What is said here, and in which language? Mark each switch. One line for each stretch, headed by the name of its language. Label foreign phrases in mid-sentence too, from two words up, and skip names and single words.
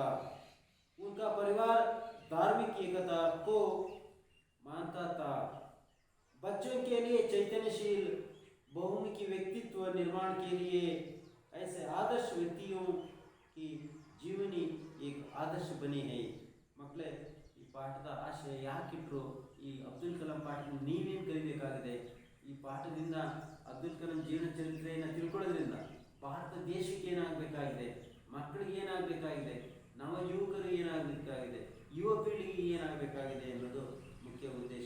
Hindi: उनका परिवार धार्मिक एकता को मानता था। बच्चों के लिए चैतन्यशील बहुमुखी व्यक्तित्व निर्माण के लिए ऐसे आदर्श व्यक्तियों की जीवनी एक आदर्श बनी है।
Kannada: ಮಕ್ಕಳೇ, ಈ ಪಾಠದ ಆಶಯ ಯಾಕಿಟ್ರು, ಈ ಅಬ್ದುಲ್ ಕಲಾಂ ಪಾಠ ನೀವೇನು ಕಲಿಬೇಕಾಗಿದೆ, ಈ ಪಾಠದಿಂದ ಅಬ್ದುಲ್ ಕಲಾಂ ಜೀವನ ಚರಿತ್ರೆಯನ್ನು ತಿಳ್ಕೊಳ್ಳೋದ್ರಿಂದ ಭಾರತ ದೇಶಕ್ಕೆ ಏನಾಗಬೇಕಾಗಿದೆ, ಮಕ್ಕಳಿಗೆ ಏನಾಗಬೇಕಾಗಿದೆ, ನವ ಯುವಕರು ಏನಾಗಬೇಕಾಗಿದೆ, ಯುವ ಪೀಳಿಗೆಗೆ ಏನಾಗಬೇಕಾಗಿದೆ ಅನ್ನೋದು ಮುಖ್ಯ ಉದ್ದೇಶ.